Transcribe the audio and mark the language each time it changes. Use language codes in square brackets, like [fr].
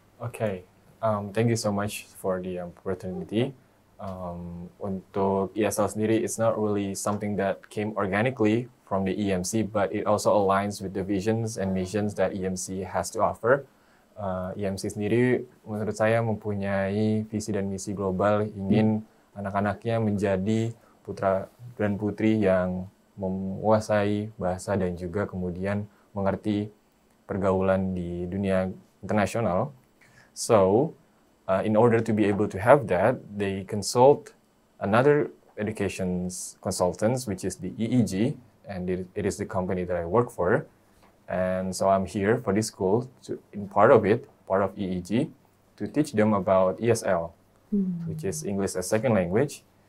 [en] Okay, thank you so much for the opportunity. [id] Untuk ESL sendiri, [en] it's not really something that came organically from the EMC, but it also aligns with the visions and missions that EMC has to offer. [id] EMC sendiri menurut saya mempunyai visi dan misi global, ingin anak-anaknya menjadi putra dan putri yang menguasai bahasa dan juga kemudian mengerti pergaulan di dunia internasional. [en] So, in order to be able to have that, they consult another education consultants, which is the EEG, and it is the company that I work for. And so I'm here for this school, part of EEG, to teach them about ESL, which is English as Second Language.